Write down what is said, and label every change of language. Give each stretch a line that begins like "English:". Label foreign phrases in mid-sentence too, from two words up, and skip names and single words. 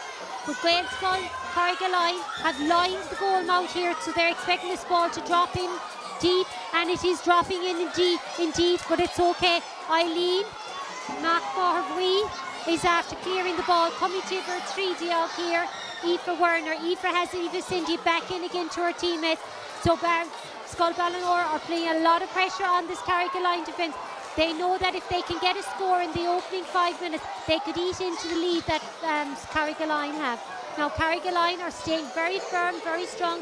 English: But Gaelscoil, Carraig have lined the goal mouth here, so they're expecting this ball to drop in deep, and it is dropping in indeed, but it's okay. Leighin McMahon is after clearing the ball, coming to her 3D out here. Aoife Werner. Aoife has Eva Cindy back in again to her teammates. So Scoil Bhailenora are playing a lot of pressure on this Carraig defence. They know that if they can get a score in the opening 5 minutes, they could eat into the lead that Carraig have. Now Carraig are staying very firm, very strong.